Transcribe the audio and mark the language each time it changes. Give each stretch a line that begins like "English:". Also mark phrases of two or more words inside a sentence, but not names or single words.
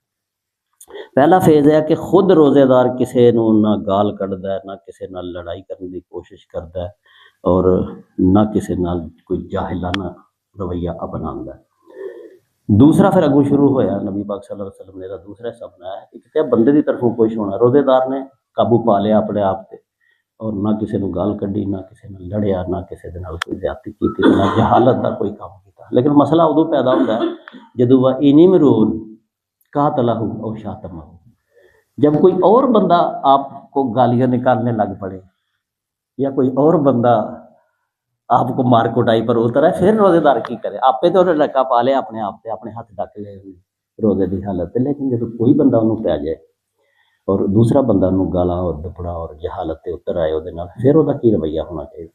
Punjabi: پہلا فیز ہے کہ خود روزے دار کسی نو نہ گال کڈدا ہے، نہ کسی نال لڑائی کرنے کی کوشش کرتا ہے، اور نہ کسی نال کوئی جاہلانہ رویہ اپناتا ہے۔ دوسرا پھر اگوں شروع ہویا نبی پاک
Arabic: صلی اللہ علیہ وسلم
Punjabi: نے دوسرا حصہ بنایا، ایک تے بندے دی طرفوں کوشش ہونا، روزے دار نے قابو پا لیا اپنے آپ تے، اور نہ کسی نو گال کڈی، نہ کسی نال لڑیا، نہ کسی دے نال کوئی زیادتی کیتی، نہ جہالت دا کوئی کام کیتا۔ لیکن مسئلہ ادو پیدا ہوتا ہے جدو
Arabic: وَإِنِ قَاتَلَهُ أَوْ شَاتَمَهُ،
Urdu: جب کوئی اور بندہ آپ کو گالیاں نکالنے لگ پڑے، یا کوئی اور بندہ آپ کو مار کٹائی پر اتر ہے، پھر روزے دار کی کرے؟
Punjabi: آپ پہ تو ڈکا پا لیا اپنے آپ سے، اپنے ہاتھ ڈک لے روزے دی حالت ہے، لیکن جب کوئی بندہ انہوں پہ آ جائے اور دوسرا بندہ انہوں گالا اور دپڑا اور جہالت تے اتر آئے وہ، پھر وہ کی رویہ ہونا چاہیے؟